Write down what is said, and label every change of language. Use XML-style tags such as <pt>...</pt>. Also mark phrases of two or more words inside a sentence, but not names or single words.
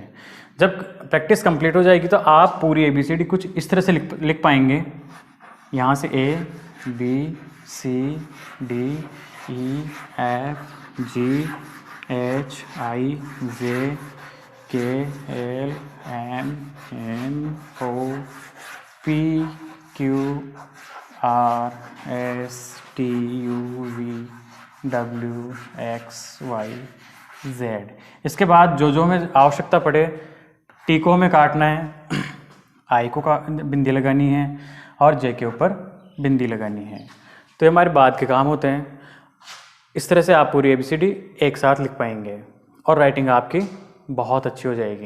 <hi>जब प्रैक्टिस कंप्लीट हो जाएगी तो आप पूरी ABCD कुछ इस तरह से लिख पाएंगे। यहाँ से</hi> <en>A B C D E F G H I J K L M N O P Q R S T U V W X Y Z।</en> <hi>इसके बाद जो हमें आवश्यकता पड़े, टी को हमें काटना है, आई को बिंदी लगानी है और जे के ऊपर बिंदी लगानी है। तो ये हमारे बाद के काम होते हैं। इस तरह से आप पूरी ABCD एक साथ लिख पाएंगे और राइटिंग आपकी बहुत अच्छी हो जाएगी।</hi>